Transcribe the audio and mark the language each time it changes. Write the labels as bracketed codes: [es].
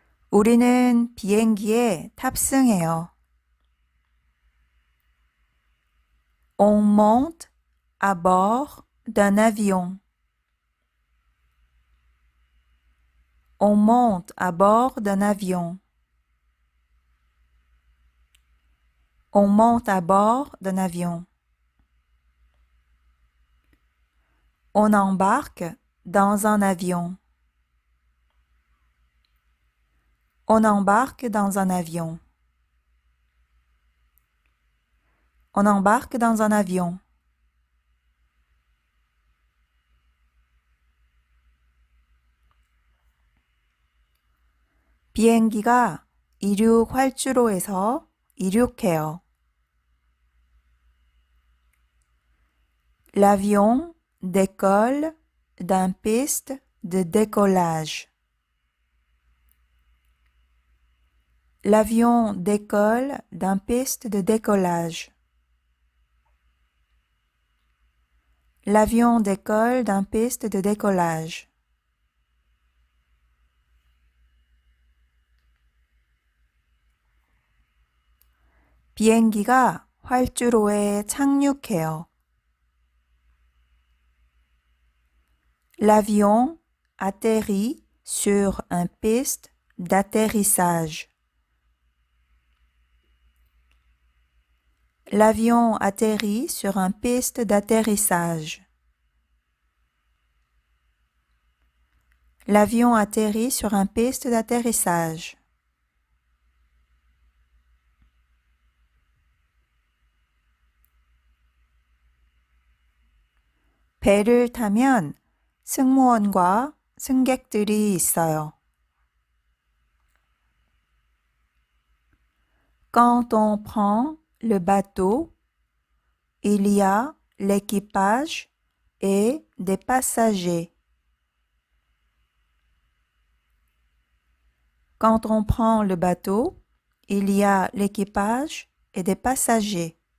[ko] 우리는 비행기에 탑승해요. [fr] On monte à bord d'un avion. On monte à bord d'un avion. On monte à bord d'un avion. On embarque dans un avion. On embarque dans un avion. On embarque dans un avion. [ko] 비행기가 이륙 활주로에서 이륙해요. [fr] L'avion décolle d'un piste de décollage. L'avion décolle d'un piste de décollage. L'avion décolle d'un piste de décollage. [ko] 비행기가 활주로에 착륙해요. [fr] L'avion atterrit sur un piste d'atterrissage. L'avion atterrit sur un piste d'atterrissage. L'avion atterrit sur une piste d'atterrissage. [ko] 배를 타면 승무원과 승객들이 있어요. [fr] Quand on prend le bateau, il y a l'équipage et des passagers. Quand on prend le bateau, il y a l'équipage et des passagers.